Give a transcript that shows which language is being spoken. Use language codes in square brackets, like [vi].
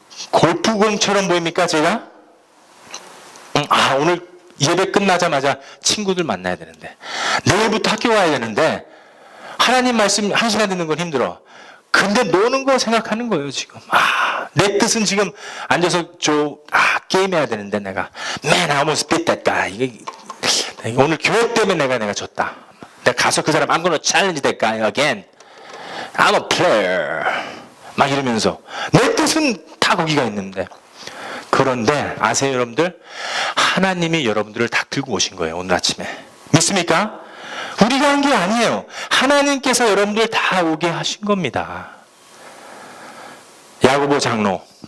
[ko] 골프공처럼 보입니까 제가? 오늘 예배 끝나자마자 친구들 만나야 되는데, 내일부터 학교 가야 되는데, 하나님 말씀 1시간 듣는 건 힘들어. 근데 노는 거 생각하는 거예요 지금. 내 뜻은 지금 앉아서 게임해야 되는데, 내가 [en] Man, I almost beat that guy. [ko] 오늘 교회 때문에 내가 졌다. 내가 가서 그 사람 [en] I'm gonna challenge that guy again. I'm a player. [ko] 막 이러면서 내 뜻은 다 거기가 있는데, 그런데 아세요 여러분들? 하나님이 여러분들을 다 들고 오신 거예요. 오늘 아침에. 믿습니까? 우리가 한 게 아니에요. 하나님께서 여러분들 다 오게 하신 겁니다. 야고보 장로.